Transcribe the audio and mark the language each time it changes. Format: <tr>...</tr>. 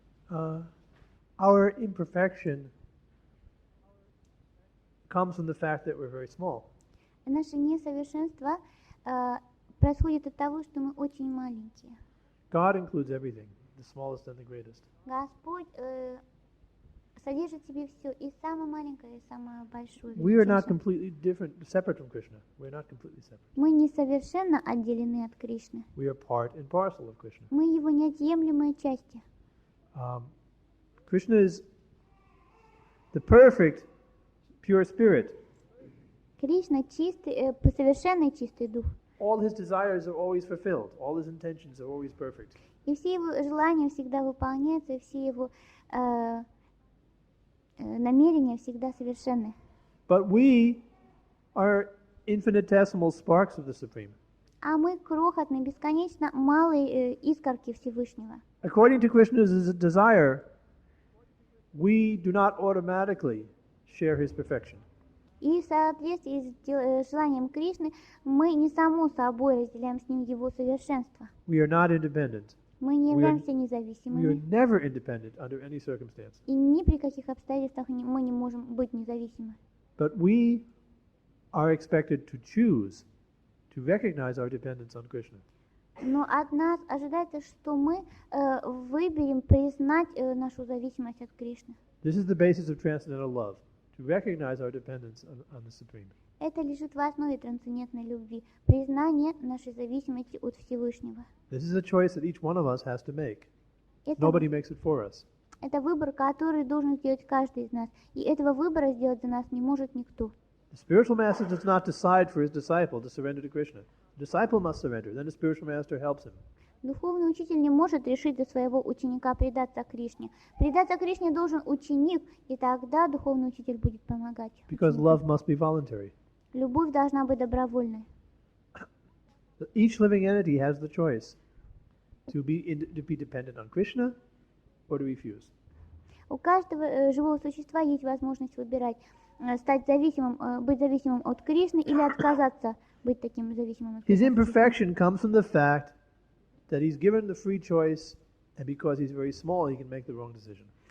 <en>Our imperfection comes from the fact that we're very small.</en> <ru>Наше несовершенство происходит от того, что мы очень маленькие.</ru> <en>God includes everything, the smallest and the greatest.</en> <ru>Господь содержит в себе все, и самое маленькое, и самое большое.</ru> <en>We are not</en> <ru>величайшее.</ru> <en>completely different, separate from Krishna. We're not completely separate.</en> <ru>Мы не совершенно отделены от Кришны.</ru> <en>We are part and parcel of Krishna.</en> <ru>Мы его неотъемлемые части.</ru> <en>Krishna is the perfect, pure spirit.</en> <ru>Кришна чистый, совершенный чистый дух.</ru> <en>All his desires are always fulfilled. All his intentions are always perfect.</en> <ru>И все его желания всегда выполняются, и все его намерения всегда совершенны.</ru> <en>But we are infinitesimal sparks of the Supreme.</en> <ru>А мы крохотные, бесконечно малые искорки Всевышнего.</ru> <en>According to Krishna's desire, we do not automatically share his perfection.</en> <ru>И в соответствии с желанием Кришны мы не само собой разделяем с ним его совершенство.</ru> <en>We are not independent.</en> <ru>Мы не</ru> <en>We are-</en> <ru>являемся</ru> <en>We are</en> <ru>независимыми.</ru> <en>never independent under any circumstance.</en> <ru>И ни при каких обстоятельствах мы не можем быть независимы.</ru> <en>But we are expected to choose to recognize our dependence on Krishna.</en> <ru>Но от нас ожидается, что мы выберем признать нашу зависимость от Кришны.</ru> <en>This is the basis of transcendental love, to recognize our dependence on the Supreme.</en> <ru>Это лежит в основе трансцендентной любви, признание нашей зависимости от Всевышнего.</ru> <en>This is a choice that each one of us has to make.</en> <ru>Это,</ru> <en>Nobody makes it for us.</en> <ru>это выбор, который должен сделать каждый из нас. И этого выбора сделать за нас не может никто.</ru> <en>The spiritual master does not decide for his disciple to surrender to Krishna. The disciple must surrender, then the spiritual master helps him.</en> <ru>Духовный учитель не может решить за своего ученика предаться Кришне. Предаться Кришне должен ученик, и тогда духовный учитель будет помогать.</ru> <en>Because</en> <ru>ученику.</ru> <en>love must be voluntary.</en> <ru>Любовь должна быть добровольной.</ru> <en>Each living entity has the choice to be dependent on Krishna or to refuse.</en> <ru>У каждого живого существа есть возможность выбирать, стать зависимым, быть зависимым от Кришны или отказаться быть таким зависимым от</ru> <en>His</en> <ru>Кришны.</ru> <en>imperfection comes from the fact that he's given the free choice, and because he's very small, he can make the wrong decision.</en>